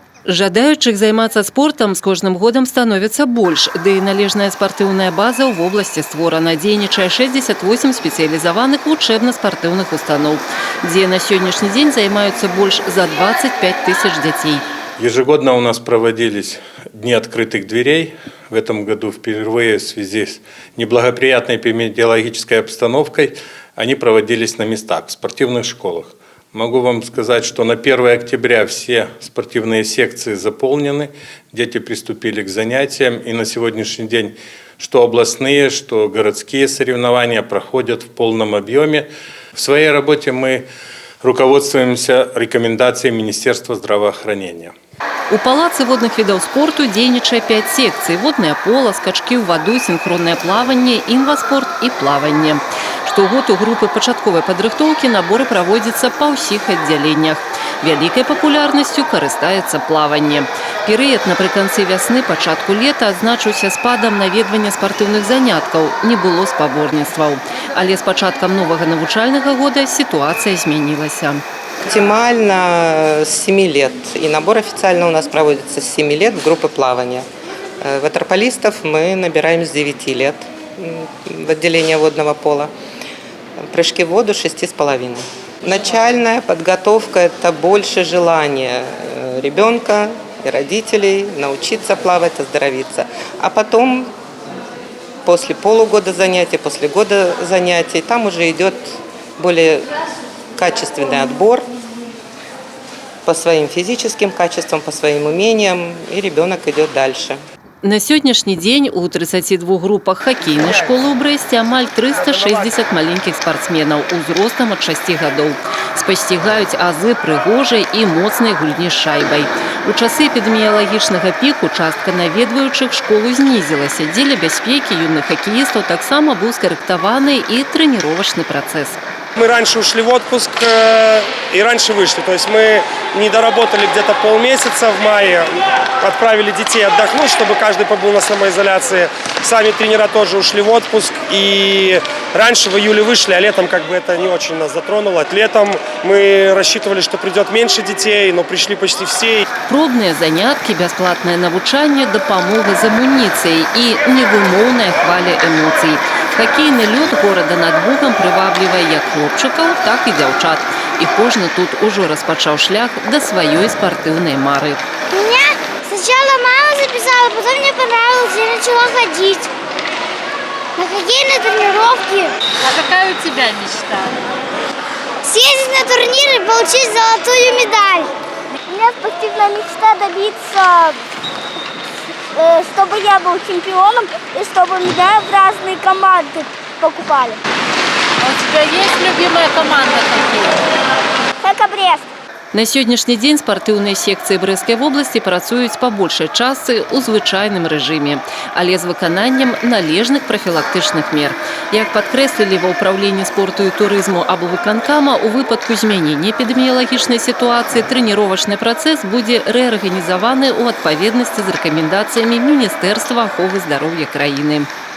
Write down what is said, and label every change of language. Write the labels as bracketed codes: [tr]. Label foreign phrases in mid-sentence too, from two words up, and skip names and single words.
[be] Жадаючых займацца спортам з кожным годам становіцца больш, ды і належная спартыўная база ў вобласці створана. Дзейнічае 68 спецыялізаваных вучэбна-спартыўных устаноў, дзе на сённяшні дзень займаюцца больш за 25 тысяч дзяцей. [ru] Ежегодно у нас проводились дни открытых дверей. В этом году впервые в связи с неблагоприятной эпидемиологической обстановкой они проводились на местах, в спортивных школах. Могу вам сказать, что на 1 октября все спортивные секции заполнены, дети приступили к занятиям, и на сегодняшний день что областные, что городские соревнования проходят в полном объеме. В своей работе мы руководствуемся рекомендациями Министерства здравоохранения. [be] У палацы водных відаў спорту дзейнічае 5 секцый: [ru] водное поло, [be] скачки ў ваду, синхронное плаванне, інваспорт і плаванне. Штогод у групы пачатковай падрыхтоўкі наборы праводзяцца па ўсіх аддзяленнях. Вялікай папулярнасцю карыстаецца плаванне. Перыяд напрыканцы вясны, пачатку лета адзначыўся спадам наведвання спартыўных заняткаў, не было спаборніцтваў. Але з пачаткам новага навучальнага года сітуацыя змянілася. [ru] Оптимально с 7 лет. И набор официально у нас проводится с 7 лет в группы плавания. Ватерполистов мы набираем с 9 лет в отделение водного пола. Прыжки в воду 6,5. Начальная подготовка – это больше желания ребенка и родителей научиться плавать, оздоровиться. А потом, после полугода занятий, после года занятий, там уже идет более качественный отбор по своим физическим качествам, по своим умениям, и ребенок идет дальше. [be] На сённяшні дзень у 32 групах хакейнай школы ў Брэсце амаль 360 маленькіх спартсменаў узростам ад 6 гадоў. Спасцігаюць азы прыгожай і моцнай гульні з шайбай. У часы эпідэміялагічнага піку частка наведваючых школу знізілася. Дзеля бяспекі юных хакеістаў таксама быў скарэктаваны і трэніровачны працэс. [ru] Мы раньше ушли в отпуск и раньше вышли. То есть мы не доработали где-то полмесяца в мае, отправили детей отдохнуть, чтобы каждый побыл на самоизоляции. Сами тренера тоже ушли в отпуск. И раньше в июле вышли, а летом как бы это не очень нас затронуло. Летом мы рассчитывали, что придет меньше детей, но пришли почти все. [be] Пробные занятки, бесплатное навучанне, дапамога з амуніцыяй і невымоўная хваля эмоцый. Хакейны лёд горада над Бугам прываблівае як хлопчыкаў, так і дзяўчат. І кожны тут ужо распачаў шлях да сваёй спартыўнай мары. [ru] Меня сначала мама записала, потом мне понравилось, я начала ходить на хоккейные тренировки. А какая у тебя мечта? Съездить на турнир и получить золотую медаль. У меня спортивная мечта добиться, чтобы я был чемпионом и чтобы меня в разные команды покупали. А у тебя есть любимая команда Хэка Брест. [be] На сённяшні дзень спартыўныя секцыі Брэсцкай вобласці працуюць па большай частцы ў звычайным рэжыме, але з выкананнем належных прафілактычных мер. Як падкрэслілі ва ўпраўленні спорту і турызму аблвыканкама, у выпадку змянення эпідэміялагічнай сітуацыі трэніровачны працэс будзе рэарганізаваны ў адпаведнасці з рэкамендацыямі Міністэрства аховы здароўя краіны.